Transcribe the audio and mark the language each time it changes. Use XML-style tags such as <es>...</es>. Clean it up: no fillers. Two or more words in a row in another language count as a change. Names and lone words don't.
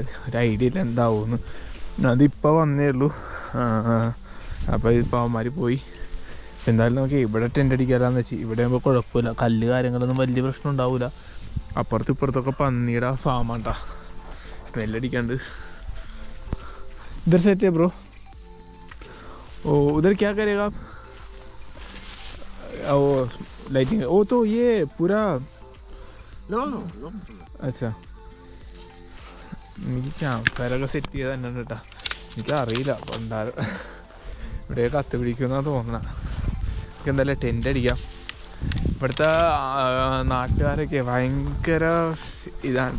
<ml>ഒരു ഐഡിയ ഇല്ല എന്താവുമെന്ന്. അതിപ്പോൾ വന്നേ ഉള്ളൂ. അപ്പോൾ ഇപ്പോൾ അവന്മാർ പോയി. എന്തായാലും നമുക്ക് ഇവിടെ ടെൻ്റ് അടിക്കാമെന്ന് വെച്ച്. ഇവിടെ ആകുമ്പോൾ കുഴപ്പമില്ല, കല്ല് കാര്യങ്ങളൊന്നും വലിയ പ്രശ്നം ഉണ്ടാവില്ല. അപ്പുറത്തും ഇപ്പുറത്തൊക്കെ പന്നിയുടെ ഫാമാണ് കേട്ടോ. സ്മെല്ലടിക്കാണ്ട്.</ml> <hi>इधर सेट है ब्रो. ओ उधर क्या करेगा आप? ओ लाइटिंग, ओ तो ये पूरा</hi> <en>No.</en> <hi>अच्छा,</hi> <ml>എനിക്ക് ക്യാമ്പ് സെറ്റ് ചെയ്ത് തന്നെ കേട്ടോ. എനിക്കറിയില്ല ഉണ്ടാകും. ഇവിടെ കത്ത് പിടിക്കുമെന്നാണ് തോന്നണം. നമുക്ക് എന്തായാലും ടെൻ്റ് അടിക്കാം. ഇവിടുത്തെ നാട്ടുകാരൊക്കെ ഭയങ്കര ഇതാണ്ട.</ml>